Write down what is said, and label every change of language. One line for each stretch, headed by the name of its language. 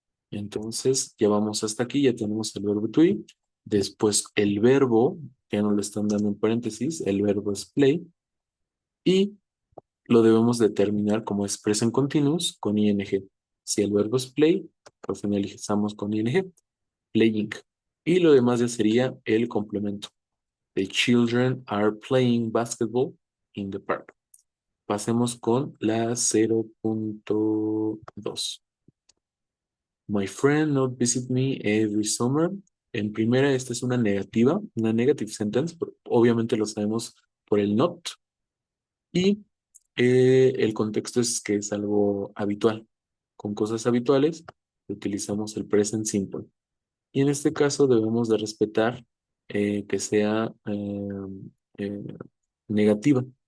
Spanish: Entonces ya vamos hasta aquí, ya tenemos el verbo to be. Después el verbo, ya nos lo están dando en paréntesis, el verbo es play. Y lo debemos determinar como es present continuous con ing. Si el verbo es play, lo finalizamos con ing, playing. Y lo demás ya sería el complemento.
English: The children are playing basketball in the park.
Spanish: Pasemos con la 0.2.
English: My friend not visit me every summer.
Spanish: En primera, esta es una negativa, una negative sentence. Obviamente lo sabemos por el not. Y el contexto es que es algo habitual. Con cosas habituales utilizamos el present simple. Y en este caso debemos de respetar que sea eh, negativa.